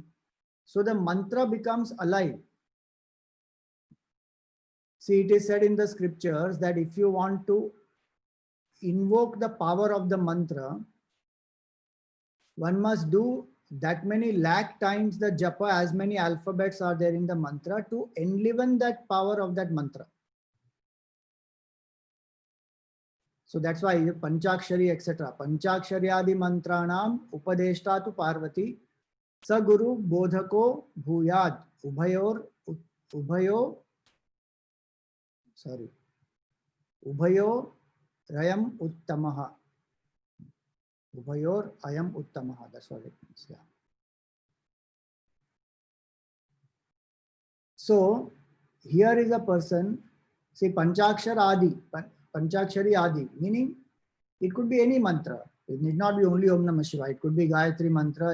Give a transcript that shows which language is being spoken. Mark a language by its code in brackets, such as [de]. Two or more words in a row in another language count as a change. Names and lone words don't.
[en] So the mantra becomes alive. See, it is said in the scriptures that if you want to invoke the power of the mantra, one must do that many lakh times the japa, as many alphabets are there in the mantra, to enliven that power of that mantra. So that's why Panchakshari, etc. [sa] Panchakshari adi mantranam upadeshta tu Parvati Saguru Bodhako Bhuyad Ubhayo Rayam Uttamaha. Ubhayor Ayam Uttamaha. [en] That's what it means. Yeah. So here is a person, say [sa] Panchakshar Adi, Panchakshari Adi, [en] meaning it could be any mantra. It need not be only [sa] Om Namah Shivaya. [en] It could be Gayatri mantra.